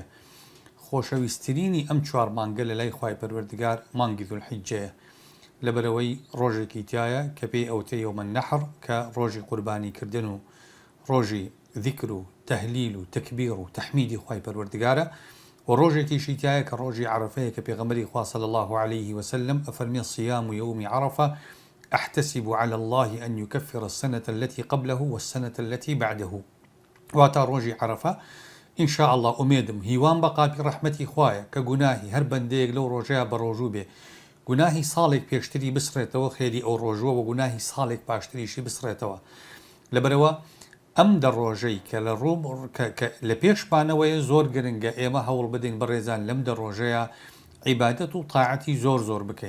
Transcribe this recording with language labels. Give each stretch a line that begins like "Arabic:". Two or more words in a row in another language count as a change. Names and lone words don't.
Central Kurdish: خۆشەویستترینی ئەم چوار مانگە لە لای خوای پەروەردگار مانگی ذوالحیجەیە لەبەرەوەی ڕۆژێکی تایە کە پێی ئەوتەی یەومە النەحر کە ڕۆژی قوربانیکردن و ڕۆژی ذیکر و تەهلیل و تەکبیر و تەحمیدی خوای پەروەردگارە و ڕۆژێکیشی تایە کە ڕۆژی عەرەفەیە کە پێغەمبەری خوا
Arabic: صلی الله عليه وسلم
Central Kurdish: ئەفەرمێ
Arabic: صيام يوم عرفة أحتسب على الله أن يكفر السنة التي قبله والسنة التي بعده.
Central Kurdish: واتا ڕۆژی عەرەفە
Arabic: إن شاء الله
Central Kurdish: ئومێدم هیوان بە قاپی ڕەحمەتی خوایە کە گوناهی هەر بەندەیەک لەو ڕۆژەیە بە ڕۆژوو بێ گوناهی ساڵێک پێشتری بسڕێتەوە خێری ئەو ڕۆژوە و گوناهی ساڵێک پاشتریشی بسڕێتەوە. لەبەرەوە ئەم دەڕۆژەی کە لە پێشپانەوەیە زۆر گرنگە ئێمە هەوڵ بدەین بەڕێزان لەم دەڕۆژەیە عیبادەت و تاعەتی زۆر بکەین.